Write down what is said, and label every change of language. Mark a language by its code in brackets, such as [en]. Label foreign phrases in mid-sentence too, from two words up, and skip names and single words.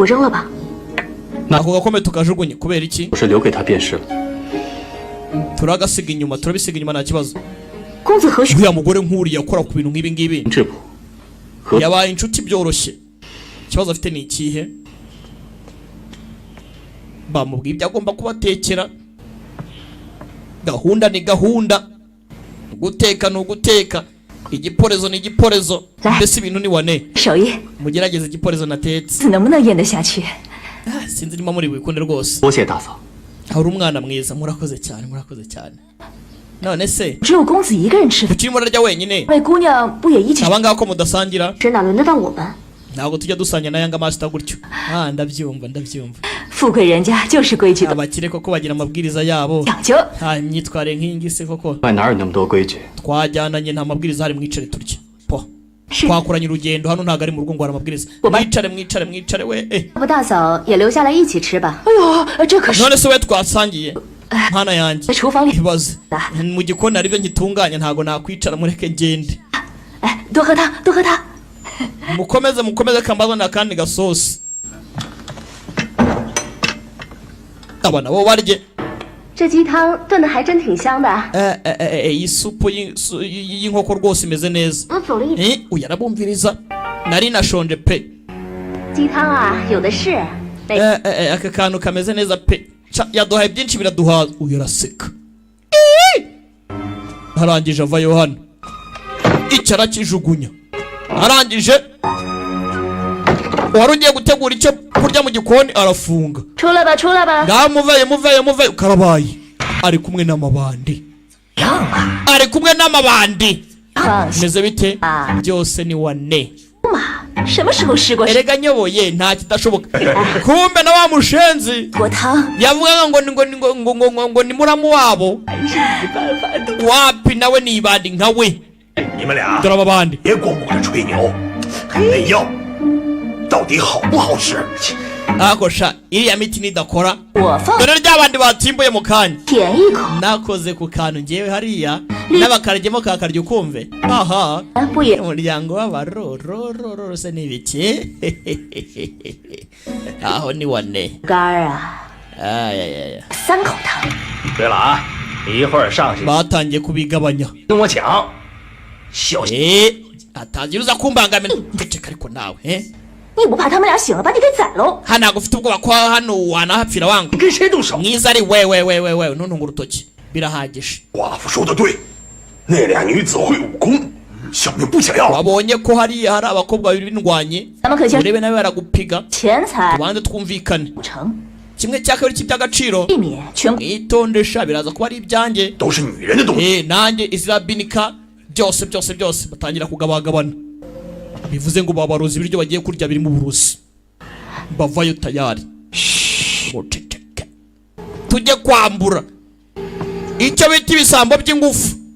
[zh] 我扔了吧。 [rw] ako gakombe tukajugunye kubera iki [zh] 我是留给他便是了。 [rw] turabisiga inyuma nta kibazo [zh] 公子何须？ [rw] uriya mugore nk'uriya akora ku bintu nk'ibi ngibi [zh] 质朴和 [rw] yabaye inshuti byoroshye ikibazo afite ni ikihe bamubwiye ibyo agomba kubatekera gahunda ni gahunda guteka ni uguteka igiporezo ni igiporezo mbese ibintu ni wane [zh] 手艺， [rw] mugerageze igiporezo natetse [zh] 子能不能咽得下去？ [rw] sinzi niba muri bukunde rwose [zh] 多谢大嫂。 [rw] hari umwana mwiza murakoze cyane none se [zh] 只有公子一个人吃饭， [rw] ukiri murarya wenyine [zh] 位姑娘不也一起？ [rw] abangaba ko mudasangira [zh] 这哪轮得到我们？ [rw] ntabwo tujya dusangira na yanga master gutyo ndabyumva [zh] 富贵人家就是规矩的， [rw] abakire koko bagira amabwiriza yabo [zh] 讲究。 [rw] nta myitwarire nk'iyi ngiyi se koko [zh] 外哪有那么多规矩？ [rw] twajyananye nta mabwiriza hari mwicare turye po twakoranye urugendo hano ntago ari mu rugo ngo aramabwiriza mwicare we [zh] 不大嫂也留下来一起吃吧。哎呦，这可是 [rw] none se we twasangiye hana yanjye [zh] 在厨房里。 [rw] ibaze mu gikoni hari ibyo nkitunganya ntago nakwicara mureke ngende [zh] 哎，多喝汤，多喝汤。 [rw] mukomeze kambazana kandi gasosi abana bo barye [zh] 这鸡汤炖的还真挺香的。 [rw] isupu y'inkoko rwose imeze neza [zh] 我走了一。 [rw] uyu arabumviriza nari nashonje pe [zh] 鸡汤啊，有的是。 [rw] aka kantu kameze neza pe yaduhaye byinshi biraduhaza uyu araseka arangije avayo hano icyo arakijugunya arangije wari ugiye gutegura icyo kurya mu gikoni arafunga [zh] 出来吧，出来吧。 [rw] ngaho muveyo karabaye ari kumwe n'amabandi ari kumwe n'amabandi [zh] 放心 [rw] meze bite 啊， byose ni wane [zh] 嘛，什么时候试过 [rw] erega nyoboye nta kidashoboka kumbe na wa mushenzi [zh] 锅汤？ [rw] yavugaga ngo ni muramu wabo wapi nawe ni ibandi nka we [zh] 你们俩 [rw] dore aba bandi [zh] 别光顾着吹牛，那药到底好不好使？ [rw] ariko sha iriya miti nidakora [zh] 我放 [rw] dore rya bandi batimbuye mu kanya [zh] 舔一口， [rw] nakoze ku kantu ngewe hariya n'abakarigemo kakarya ukumve aha [zh] 不也 [rw] umuryango w'abarorororo se n'ibiki aho ni wane [zh] 干儿啊？ ayayaya 3口汤。对了啊，你一会儿上去 [rw] batangiye kubigabanya [zh] 跟我抢，小心！ [rw] atagira uza kumbangamira ceceka ariko nawe [zh] 你不怕他们俩醒了把你给宰喽？ [rw] hano ntabwo ufite ubwoba ko hano wanahapfira wanga [zh] 你跟谁动手？ [rw] mwiza ari we ntuntunga urutoki birahagije [zh] 寡妇说的对，那俩女子会武功，小命不想要。 [rw] wabonye ko hariya hari abakobwa babiri b'indwanyi [zh] 咱们可先 [rw] urebe nawe baragupiga [zh] 钱财 [rw] tubanze twumvikane [zh] 不成， [rw] kimwe cya kabiri cy'iby'agaciro [zh] 避免全 [rw] mwitondesha biraza kuba ari ibyanjye [zh] 都是女人的东西。 [rw] nanjye izirabinika byose batangira kugabagabana bivuze ngo babarozi ibiryo bagiye kurya birimo uburozi bavayo tayari muceceke tujye kwambura icyo bita ibisambo by'ingufu